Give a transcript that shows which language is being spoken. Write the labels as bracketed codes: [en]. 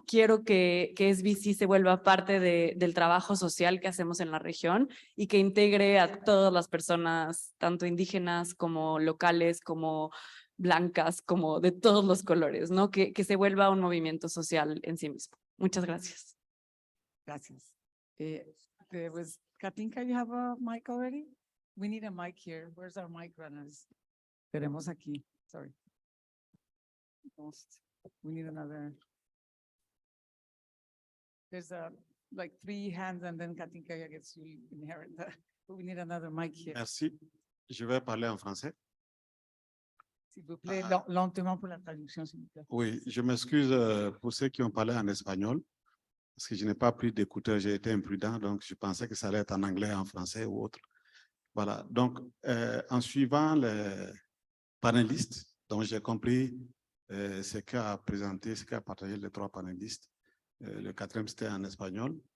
[es] Quiero que SBC se vuelva parte del trabajo social que hacemos en la región y que integre a todas las personas, tanto indígenas como locales, como blancas, como de todos los colores, ¿no? Que se vuelva un movimiento social en sí mismo. Muchas gracias. Gracias. [en] There was Katinka, you have a mic already? We need a mic here. Where's our mic runners? [es] Tenemos aquí. [en] Sorry. We need another. There's like 3 hands and then Katinka gets to inherit that. But we need another mic here. [fr] Merci. Je vais parler en français. S'il vous plaît, lentement pour la traduction, s'il vous plaît. Oui, je m'excuse pour ceux qui ont parlé en espagnol, parce que je n'ai pas pris d'écouteurs, j'ai été imprudent, donc je pensais que ça allait être en anglais, en français ou autre. Voilà, donc en suivant les panélistes, dont j'ai compris ce qu'a présenté, ce qu'a partagé les 3 panélistes, le 4e c'était en espagnol.